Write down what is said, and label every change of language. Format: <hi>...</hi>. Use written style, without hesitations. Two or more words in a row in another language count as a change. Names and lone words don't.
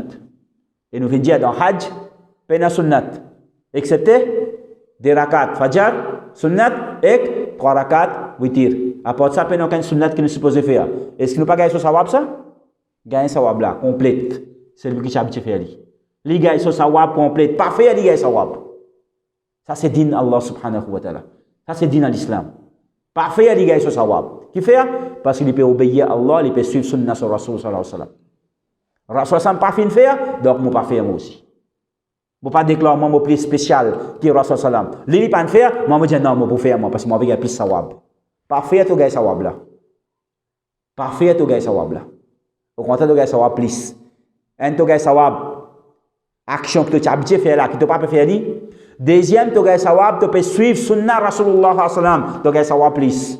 <fr>Et nous venons dire dans hajj, peine sunnat, excepté des</fr> <ar>ركعات الفجر,</ar> <fr>sunnat et 3</fr> <ar>ركعات الوتر.</ar> <fr>À part ça, peine aucun sunnat que nous supposons faire. Est-ce qu'il ne peut pas gagner sur sawab ça? Gagner sawab là, complète. C'est lui qui est habitué à faire. Il gagne sur sawab complète. Parfait, il gagne sawab. Ça c'est</fr> <ar>دين الله سبحانه وتعالى.</ar> <fr>Ça c'est din à l'islam. Parfait, il gagne sur sawab. Qui fait? Parce qu'il peut obéir à Allah, il peut suivre sunna sur</fr> <ar>رسول صلى الله عليه وسلم. رسول سلم</ar> <fr>pas fin faire, donc moi pas faire moi aussi. Je ne pas déclarer mon plus spécial qui est</fr> <ar>رسول سلم.</ar> <fr>Lui il pas faire, moi je dis non, moi pour faire moi parce que moi vais gagner plus sawab. Parfait, tu gagnes sawab là. Parfait, tu gagnes sawab là. Au contraire, tu gagnes sawab plus. Un tu gagnes sawab action que tu as habitué à faire là, que tu n'as pas pu faire, Deuxième, tu as sawab, tu peux suivre</fr> <ar>سنة رسول الله سلم,</ar> <fr>tu as sawab plus.</fr>